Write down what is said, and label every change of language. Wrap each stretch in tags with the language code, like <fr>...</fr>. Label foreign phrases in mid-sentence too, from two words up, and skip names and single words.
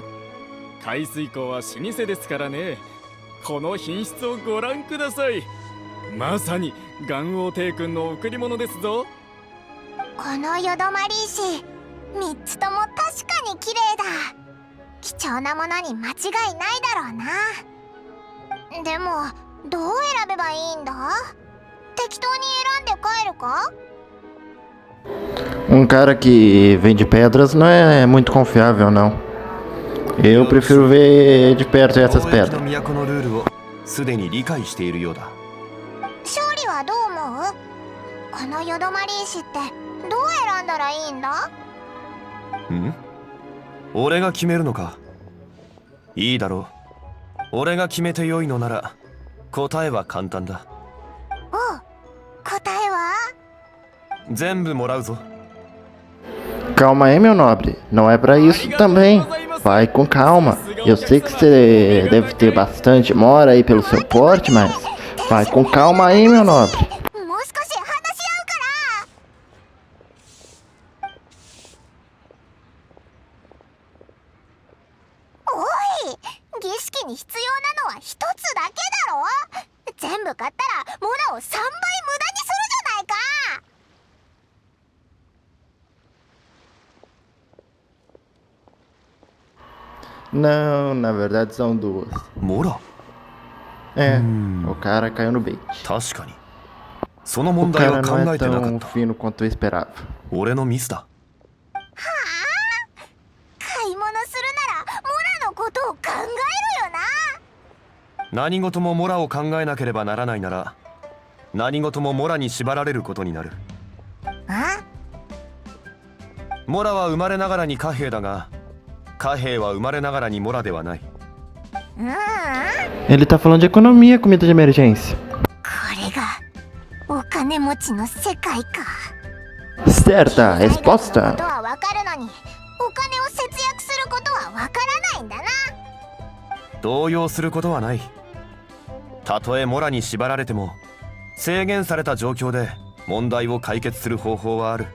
<ja>海水港は老舗ですからね。この品質をご覧ください。まさに元王帝君の贈り物ですぞ。このよどまり石3つとも確かに綺麗だ。貴重なものに間違いないだろうな。でもどう選べばいいんだ？適当に選んで帰るか？</ja> <pt>cara que vende pedras não é muito confiável, não. Eu prefiro ver de perto essas</pt> <ja>貿易</ja> <pt>pedras.</pt> <ja>の都のルールをすでに理解しているようだ。勝利はどう思う？このよどまり石ってどう選んだらいいんだ？ん？俺が決めるのか。いいだろう。俺が決めてよいのなら答えは簡単だ。おう、答えは？全部もらうぞ。</ja> <pt>Calma aí, meu nobre. Não é pra isso também. Vai com calma. Eu sei que você deve ter bastante mora aí pelo seu porte, mas vai com calma aí, meu nobre.</pt> <ja>もう少し話し合うから。おい、儀式に必要なのは一つだけだろ。全部買ったらモラを3倍無駄にするじゃないか。</ja> <pt>Não, na verdade são duas.</pt> <ja>モラ。</ja> <pt>É, o cara caiu no bait.</pt> <ja>確かに。その</ja> <pt>O</pt> <ja>問題</ja> <pt>cara</pt> <ja>は考</ja> <pt>não é</pt> <ja>えてなか</ja> <pt>tão</pt> <ja>った。</ja> <pt>fino quanto eu esperava.</pt> <ja>俺のミスだ。買い物するならモラのことを考えるよな。何事もモラを考えなければならないなら何事もモラに縛られることになる。あ？モラは生まれながらに貨幣だが貨幣は生まれながらにモラではない。</ja> <pt>Ele tá falando de economia, comida de emergência.</pt> <ja>これがお金持ちの世界か。</ja> <pt>Certa</pt> <ja>海外のこ</ja> <pt>resposta.</pt> <ja>とはわかるのにお金を節約することはわからないんだな。動揺することはない。たとえモラに縛られても制限された状況で問題を解決する方法はある。</ja>